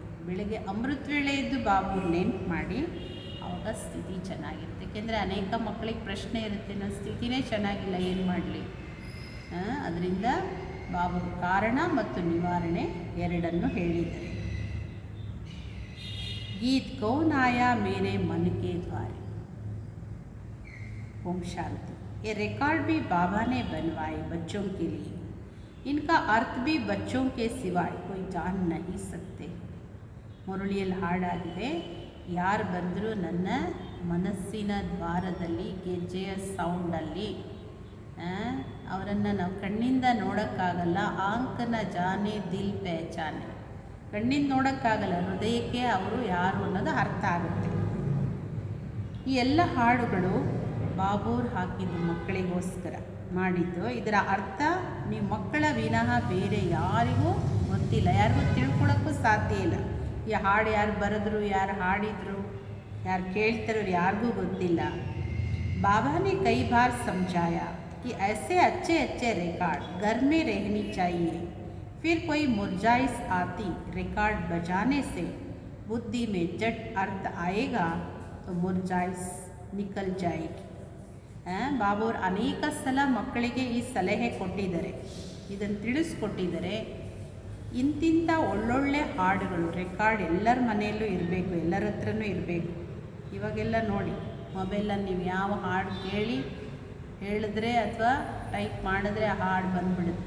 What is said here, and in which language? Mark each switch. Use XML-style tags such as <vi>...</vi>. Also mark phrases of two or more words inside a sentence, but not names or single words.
<kn>ಬೆಳಗ್ಗೆ ಅಮೃತ ವೇಳೆ ಎದ್ದು ಬಾಬೂರು ನೆನ್ಪು ಮಾಡಿ, ಆವಾಗ ಸ್ಥಿತಿ ಚೆನ್ನಾಗಿರುತ್ತೆ. ಏಕೆಂದರೆ ಅನೇಕ ಮಕ್ಕಳಿಗೆ ಪ್ರಶ್ನೆ ಇರುತ್ತೆ, ನನ್ನ ಸ್ಥಿತಿನೇ ಚೆನ್ನಾಗಿಲ್ಲ, ಏನು ಮಾಡಲಿ. ಅದರಿಂದ ಬಾಬೂರು ಕಾರಣ ಮತ್ತು ನಿವಾರಣೆ ಎರಡನ್ನು ಹೇಳಿದ್ದಾರೆ.</kn> <hi>गीत कौन आया मेरे मन के द्वारे. ओम शांति. ये रिकॉर्ड भी बाबा ने बनवाए बच्चों के लिए. इनका अर्थ भी बच्चों के सिवाय कोई जान नहीं सकते.</hi> <kn>ಮುರಳಿಯಲ್ಲಿ ಹಾಡಾಗಿದೆ, ಯಾರು ಬಂದರೂ ನನ್ನ ಮನಸ್ಸಿನ ದ್ವಾರದಲ್ಲಿ ಗೆಜ್ಜೆಯ ಸೌಂಡಲ್ಲಿ ಅವರನ್ನು ನಾವು ಕಣ್ಣಿಂದ ನೋಡೋಕ್ಕಾಗಲ್ಲ.</kn> <hi>आँख न जाने दिल पहचाने,</hi> <kn>ಕಣ್ಣಿಂದ ನೋಡೋಕ್ಕಾಗಲ್ಲ, ಹೃದಯಕ್ಕೆ ಅವರು ಯಾರು ಅನ್ನೋದು ಅರ್ಥ ಆಗುತ್ತೆ. ಈ ಎಲ್ಲ ಹಾಡುಗಳು ಬಾಬೂರು ಹಾಕಿದ್ದು ಮಕ್ಕಳಿಗೋಸ್ಕರ ಮಾಡಿದ್ದು. ಇದರ ಅರ್ಥ ನೀವು ಮಕ್ಕಳ ವಿನಃ ಬೇರೆ ಯಾರಿಗೂ ಗೊತ್ತಿಲ್ಲ, ಯಾರಿಗೂ ತಿಳ್ಕೊಳ್ಳೋಕ್ಕೂ ಸಾಧ್ಯ ಇಲ್ಲ. ಈ ಹಾಡು ಯಾರು ಬರೆದ್ರು, ಯಾರು ಹಾಡಿದ್ರು, ಯಾರು ಕೇಳ್ತಾರೋ ಯಾರಿಗೂ ಗೊತ್ತಿಲ್ಲ.</kn> <hi>बाबा ने कई बार समझाया कि ऐसे अच्छे अच्छे रिकॉर्ड घर में रहनी चाहिए. फिर कोई मुरझाइश आती रिकॉर्ड बजाने से बुद्धि में जट अर्थ आएगा तो मुरझाइश निकल जाएगी.</hi> <kn>ಬಾಬೂರು ಅನೇಕ ಸಲ ಮಕ್ಕಳಿಗೆ ಈ ಸಲಹೆ ಕೊಟ್ಟಿದ್ದಾರೆ, ಇದನ್ನು ತಿಳಿಸ್ಕೊಟ್ಟಿದ್ದಾರೆ. ಇಂತಿಂಥ ಒಳ್ಳೊಳ್ಳೆ ಹಾಡುಗಳು ರೆಕಾರ್ಡ್ ಎಲ್ಲರ ಮನೆಯಲ್ಲೂ ಇರಬೇಕು, ಎಲ್ಲರ ಹತ್ರನೂ ಇರಬೇಕು. ಇವಾಗೆಲ್ಲ ನೋಡಿ, ಮೊಬೈಲಲ್ಲಿ ನೀವು ಯಾವ ಹಾಡು ಕೇಳಿ ಹೇಳಿದ್ರೆ ಅಥವಾ ಟೈಪ್ ಮಾಡಿದ್ರೆ ಆ ಹಾಡು ಬಂದುಬಿಡುತ್ತೆ.</kn>